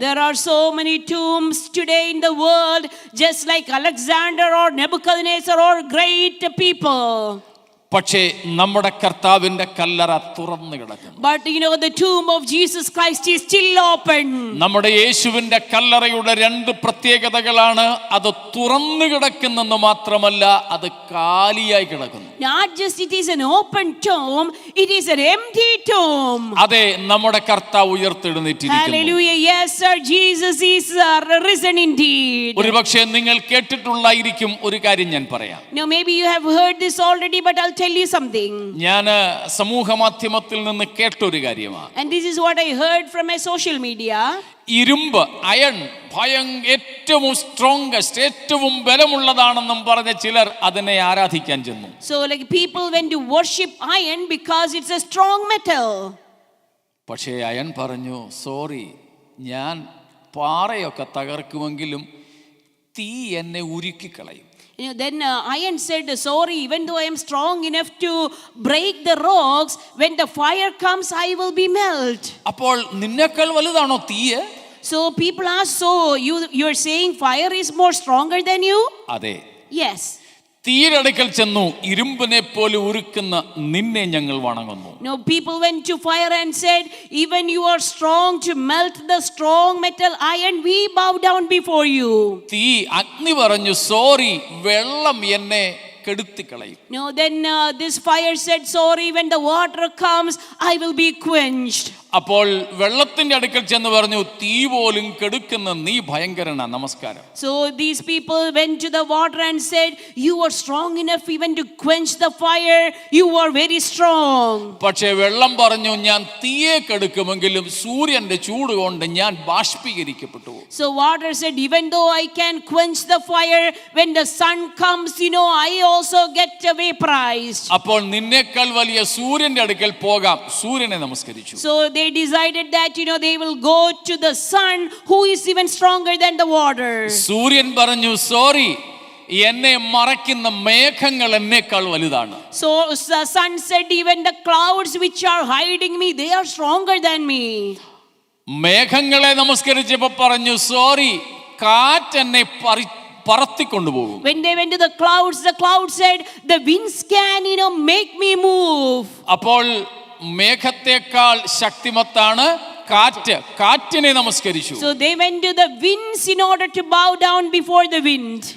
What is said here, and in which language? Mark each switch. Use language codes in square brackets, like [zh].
[en] There are so many tombs today in the world, just like Alexander or Nebuchadnezzar or great people. [ml] പക്ഷേ നമ്മുടെ കർത്താവിന്റെ കല്ലറ തുറന്നു കിടക്കുന്നു. [en] But the tomb of Jesus Christ is still open. [ml] നമ്മുടെ യേശുവിന്റെ കല്ലറയുടെ രണ്ട് പ്രത്യേകതകളാണ്. അത് തുറന്നു കിടക്കുന്നെന്ന് മാത്രമല്ല, അത് കാലിയായി കിടക്കുന്നു. [en] Not just it is an open tomb, it is an empty tomb. [ml] അതെ, നമ്മുടെ കർത്താവ് ഉയർത്തെഴുന്നേറ്റിരിക്കുന്നു. [en] Hallelujah. Yes, sir. Jesus is risen indeed. [ml] ഒരുപക്ഷേ നിങ്ങൾ കേട്ടിട്ടുള്ളായിരിക്കും. ഒരു കാര്യം ഞാൻ പറയാം. [en] Now maybe you have heard this already, but I'll tell you something. [ml] ഞാൻ സമൂഹ മാധ്യമത്തിൽ നിന്ന് കേട്ടൊരു കാര്യമാണ്. [en] And this is what I heard from my social media. [ml] ഇരുമ്പ്, അയൺ, ഏറ്റവും സ്ട്രോങ്സ്റ്റ്, ഏറ്റവും ബലമുള്ളതാണെന്നും പറഞ്ഞ ചിലർ അതിനെ ആരാധിക്കാൻ ചെന്നു. [en] So like people went to worship iron because it's a strong metal. [ml] പക്ഷേ അയൺ പറഞ്ഞു, സോറി, ഞാൻ പാറയൊക്കെ തകർക്കുമെങ്കിലും തീ എന്നെ ഉരുക്കിക്കളയും. [en] Then iron said, sorry, even though I am strong enough to break the rocks, when the fire comes, I will be melt. [ml] അപ്പോൾ നിന്നേക്കാൾ വലുതാണോ തീയ്? [en] So people ask, so you're saying fire is more stronger than you? [ml] അതെ. [en] Yes. [ml] തീരടുക്കൽ ചെന്നു, ഇരുമ്പിനെ പോലെ ഉരുക്കുന്ന നിന്നെ ഞങ്ങൾ വണങ്ങുന്നു. [en] No, people went to fire and said, even you are strong to melt the strong metal iron, we bow down before you. [ml] തീ, അഗ്നി പറഞ്ഞു, sorry, വെള്ളം എന്നെ കെടുത്തിക്കളയും. [en] No, then this fire said, sorry, when the water comes, I will be quenched. [ml] അപ്പോൾ വെള്ളത്തിന്റെ അടുക്കൽ ചെന്ന് പറഞ്ഞു, തീ പോലും കെടുക്കുന്ന നീ ഭയങ്കരനാ, നമസ്കാരം. [en] So these people went to the water and said, you are strong enough even to quench the fire, you are very strong. [ml] പക്ഷേ വെള്ളം പറഞ്ഞു, ഞാൻ തീയെ കെടുക്കുമെങ്കിലും സൂര്യന്റെ ചൂട് കൊണ്ട് ഞാൻ ബാഷ്പീകരിക്കപ്പെട്ടു. [en] So water said, even though I can quench the fire, when the sun comes, I also get vaporized. [ml] അപ്പോൾ നിന്നേക്കാൾ വലിയ സൂര്യന്റെ അടുക്കൽ പോകാം. സൂര്യനെ നമസ്കരിച്ചു. [en] So they decided that they will go to the sun, who is even stronger than the water. [ml] സൂര്യൻ പറഞ്ഞു, സോറി, എന്നെ മറയ്ക്കുന്ന മേഘങ്ങൾ എന്നേക്കാൾ വലുതാണ്. [en] So the sun said, even the clouds which are hiding me, they are stronger than me. [ml] മേഘങ്ങളെ നമസ്കരിച്ചപ്പോൾ പറഞ്ഞു, sorry, കാറ്റ് എന്നെ പറത്തിക്കൊണ്ടുപോകും. [en] When they went to the clouds said, the winds can make me move. [ml] അപ്പോൾ മേഘത്തെക്കാൾ ശക്തിമത്താണ് കാറ്റ്. കാറ്റിനെ നമസ്കരിച്ചു. [en] So they went to the winds in order to bow down before the wind.